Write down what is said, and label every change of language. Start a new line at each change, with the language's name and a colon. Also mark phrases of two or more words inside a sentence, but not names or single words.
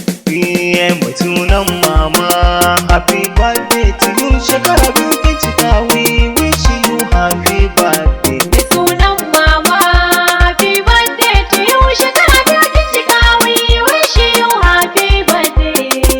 Hausa: Iye, mai sunan mama,
English: happy birthday to you.
Hausa: Shekara biyu kin cika,
English: we wish you happy birthday.
Hausa: Mai sunan mama,
English: happy birthday to you.
Hausa: Shekara biyu kin cika,
English: we wish you happy birthday.